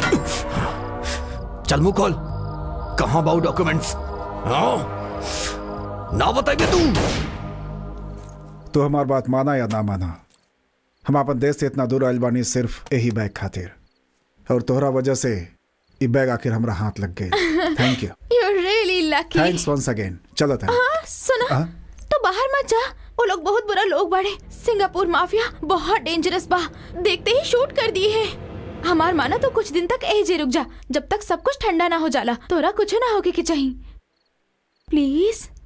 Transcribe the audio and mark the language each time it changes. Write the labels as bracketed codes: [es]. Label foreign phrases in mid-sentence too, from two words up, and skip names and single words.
[bho] चल मुंह खोल, कहाँ बाऊ डॉक्यूमेंट्स? ना बताएंगे तू हमारी बात माना या ना माना, हम अपन देश से इतना दूर आइल बानी सिर्फ यही बैग खातिर। और तोहरा वजह से ये बैग आखिर हमरा हाथ लग गई। थैंक यू। [en] You're really lucky. Thanks once again. चलो [bho] सुना, तो बाहर मत जा। वो लोग बहुत बुरा लोग बाड़े। सिंगापुर माफिया बहुत डेंजरस बा। देखते ही शूट कर दिए है। हमार माना तो कुछ दिन तक एजे रुक जा, जब तक सब कुछ ठंडा ना हो जाला। तोरा कुछ ना होके के चाहिए, प्लीज।